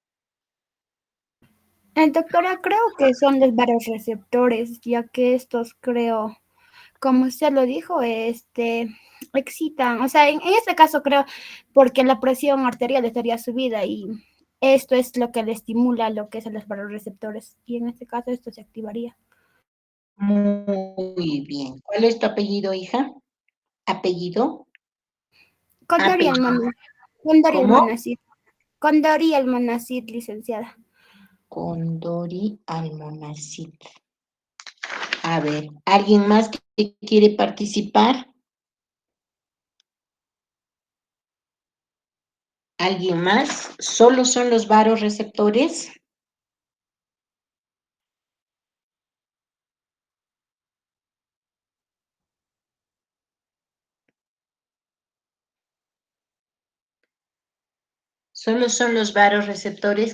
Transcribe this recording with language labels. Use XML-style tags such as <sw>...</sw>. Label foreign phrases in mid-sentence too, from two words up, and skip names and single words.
<es>Doctora, creo que son los varoreceptores, ya que estos creo, como usted lo dijo, excitan, o sea, en este caso creo, porque la presión arterial estaría subida y esto es lo que le estimula lo que son los varoreceptores, y en este caso esto se activaría. Muy bien. ¿Cuál es tu apellido, hija? ¿Apellido? Condori Almonacid. Condori Almonacid, licenciada. Condori Almonacid. A ver, ¿alguien más que quiere participar? ¿Alguien más? ¿Solo son los varoreceptores? Solo son los varoreceptores.</es>